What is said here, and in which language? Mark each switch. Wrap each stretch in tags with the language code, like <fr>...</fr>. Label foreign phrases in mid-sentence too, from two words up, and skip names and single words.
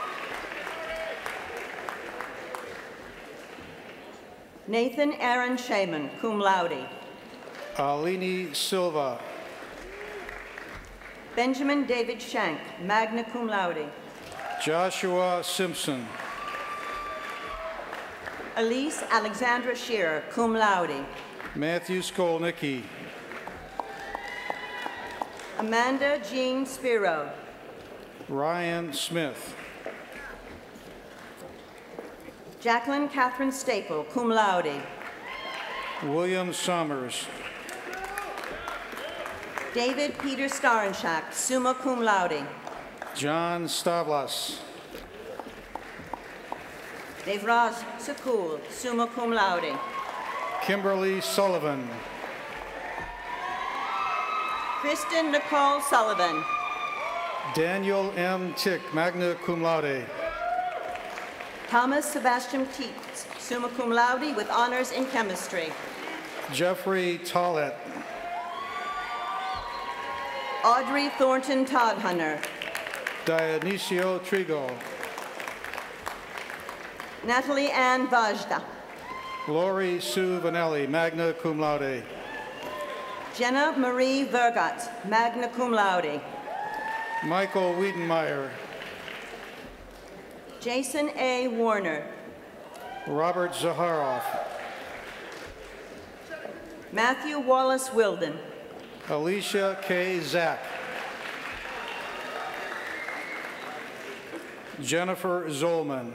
<en>Nathan Aaron Shaman,</en> <la>cum laude.</la> <en>Alini Silva. Benjamin David Shank,</en> <la>magna cum laude.</la> <en>Joshua Simpson. Elise Alexandra Shearer,</en> <la>cum laude.</la> <en>Matthew Skolnicki. Amanda Jean Spiro. Ryan Smith. Jacqueline Catherine Staple,</en> <la>cum laude.</la> <en>William Summers. David Peter Starenschak,</en> <la>summa cum laude.</la> <en>John Stavlas. Devraj Sakul,</en> <la>summa cum laude.</la> <en>Kimberly Sullivan. Kristen Nicole Sullivan. Daniel M. Tick,</en> <la>magna cum laude.</la> <en>Thomas Sebastian Keats,</en> <la>summa cum laude</la> <en>with honors in chemistry. Jeffrey Tollett. Audrey Thornton Todhunter. Dionisio Trigo. Natalie Ann Vajda. Lori Sue Vanelli,</en> <la>magna cum laude.</la> <en>Jenna Marie Vergat,</en> <la>magna cum laude.</la> <en>Michael Wiedenmeyer. Jason A. Warner. Robert Zaharoff. Matthew Wallace Wilden. Alicia K. Zack. Jennifer Zolman.</en>